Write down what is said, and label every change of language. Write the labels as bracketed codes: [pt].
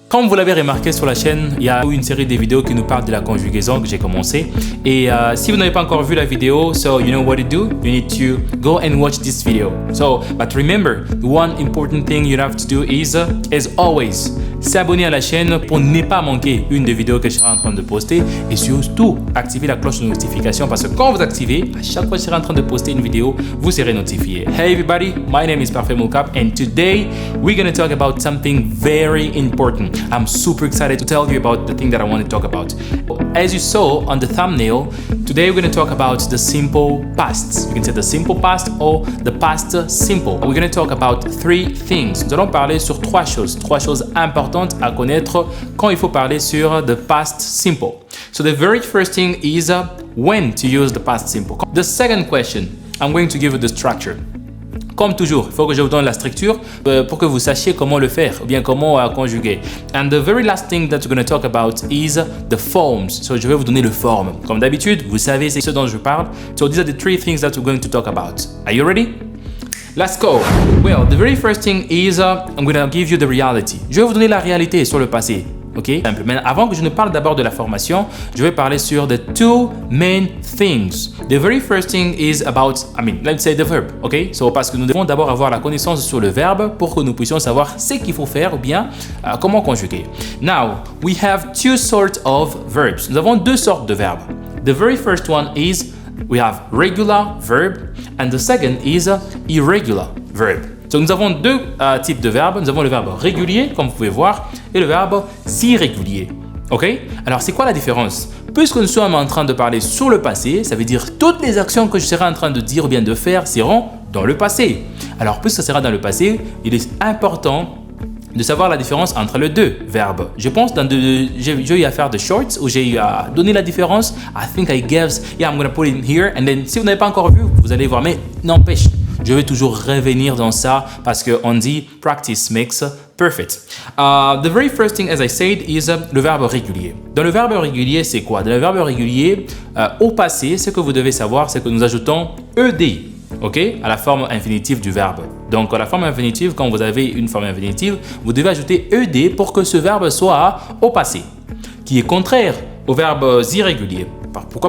[fr] Comme vous l'avez remarqué sur la chaîne, il y a une série de vidéos qui nous parlent de la conjugaison que j'ai commencé. Et si vous n'avez pas encore vu la vidéo, [en] so you know what to do. You need to go and watch this video. So, but remember, the one important thing you have to do is, as always, [fr] s'abonner à la chaîne pour ne pas manquer une des vidéos que je serai en train de poster. Et surtout, activer la cloche de notification parce que quand vous activez, à chaque fois que je serai en train de poster une vidéo, vous serez notifié. [en] Hey everybody, my name is Parfait Mocap and today we're going to talk about something very important. I'm super excited to tell you about the thing that I want to talk about. As you saw on the thumbnail, today we're going to talk about the simple past. You can say the simple past or the past simple. We're going to talk about three things. [fr] Nous allons parler sur trois choses importantes à connaître quand il faut parler sur [en] the past simple. So the very first thing is when to use the past simple. The second question, I'm going to give you the structure. [fr] Comme toujours, il faut que je vous donne la structure pour que vous sachiez comment le faire ou bien comment conjuguer. [en] And the very last thing that we're going to talk about is the forms. [fr] So je vais vous donner le forme. Comme d'habitude, vous savez c'est ce dont je parle. [en] So these are the three things that we're going to talk about. Are you ready? Let's go. Well, the very first thing is I'm going to give you the reality. [fr] Je vais vous donner la réalité sur le passé. Ok? Mais avant que je ne parle d'abord de la formation, je vais parler sur [en] the two main things. The very first thing is about, let's say the verb. Ok? [fr] So, parce que nous devons d'abord avoir la connaissance sur le verbe pour que nous puissions savoir ce qu'il faut faire ou bien comment conjuguer. [en] Now, we have two sorts of verbs. [fr] Nous avons deux sortes de verbes. [en] The very first one is we have regular verb and the second is irregular verb. [fr] Donc, nous avons deux types de verbes. Nous avons le verbe régulier, comme vous pouvez voir, et le verbe irrégulier. Ok? Alors, c'est quoi la différence? Puisque nous sommes en train de parler sur le passé, ça veut dire toutes les actions que je serai en train de dire ou bien de faire seront dans le passé. Alors, puisque ça sera dans le passé, il est important de savoir la différence entre les deux verbes. Je pense j'ai eu à faire de shorts où j'ai eu à donner la différence. [en] I think I gave, I'm going to put it here. [fr] And then, si vous n'avez pas encore vu, vous allez voir. Mais n'empêche, je vais toujours revenir dans ça parce qu'on dit [en] practice makes perfect. The very first thing, as I said, is le verbe régulier. [fr] Dans le verbe régulier, c'est quoi? Dans le verbe régulier, au passé, ce que vous devez savoir, c'est que nous ajoutons ED. Ok, à la forme infinitive du verbe. Donc, à la forme infinitive, quand vous avez une forme infinitive, vous devez ajouter ED pour que ce verbe soit au passé, qui est contraire aux verbes irréguliers. Pourquoi?